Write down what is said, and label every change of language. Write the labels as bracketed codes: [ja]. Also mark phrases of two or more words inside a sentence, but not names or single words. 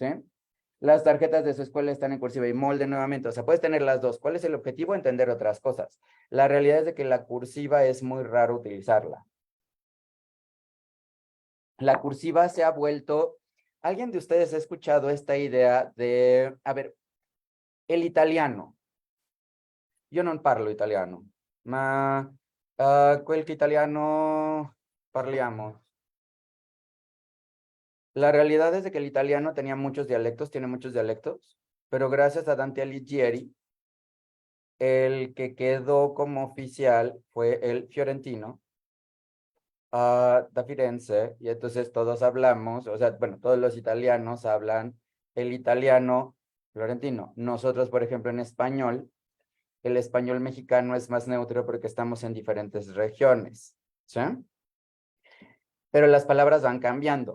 [es] Las tarjetas de su escuela están en cursiva y molde nuevamente, o sea, puedes tener las dos. ¿Cuál es el objetivo? Entender otras cosas. La realidad es de que la cursiva es muy raro utilizarla. La cursiva se ha vuelto, ¿alguien de ustedes ha escuchado esta idea de, a ver, el italiano? [it] Yo non parlo italiano, ma quel che italiano parliamo? [es] La realidad es de que el italiano tenía muchos dialectos, tiene muchos dialectos, pero gracias a Dante Alighieri, el que quedó como oficial fue el fiorentino, [it] da Firenze, [es] y entonces todos hablamos, o sea, bueno, todos los italianos hablan el italiano florentino. Nosotros, por ejemplo, en español, el español mexicano es más neutro porque estamos en diferentes regiones, ¿sí? Pero las palabras van cambiando.